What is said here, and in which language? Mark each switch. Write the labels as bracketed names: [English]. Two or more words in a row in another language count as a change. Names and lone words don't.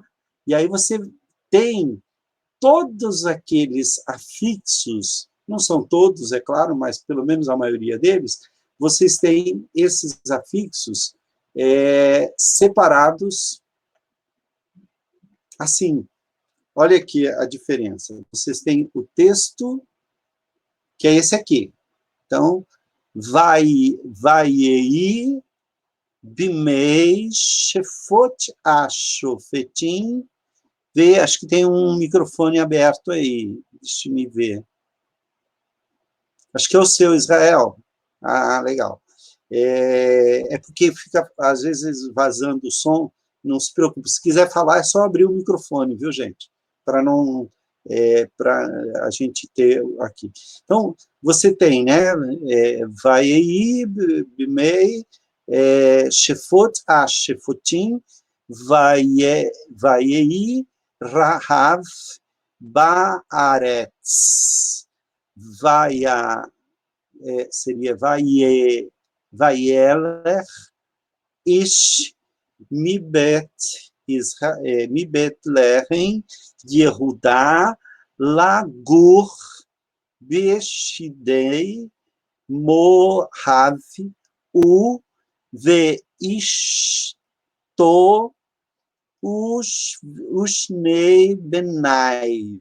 [Portuguese] E aí você tem todos aqueles afixos, não são todos, é claro, mas pelo menos a maioria deles, vocês têm esses afixos separados assim. Olha aqui a diferença. Vocês têm o texto, que é esse aqui. Então, [Hebrew] ויהי בימי שפט השפטים. [Portuguese] Acho que tem um microfone aberto aí. Deixa me ver. Acho que é o seu, Israel. Legal. Porque fica, às vezes, vazando o som. Não se preocupe. Se quiser falar, é só abrir o microfone, viu, gente? Para não... para a gente ter aqui. Então, você tem, né? [Hebrew] ויהי, בימי, שפט, שפטים, ויהי, רעב, בארץ. Seria וילך, איש, מבית לחם, יהודה, לגור, בשדי, מואב, ואשתו, ושני בניו.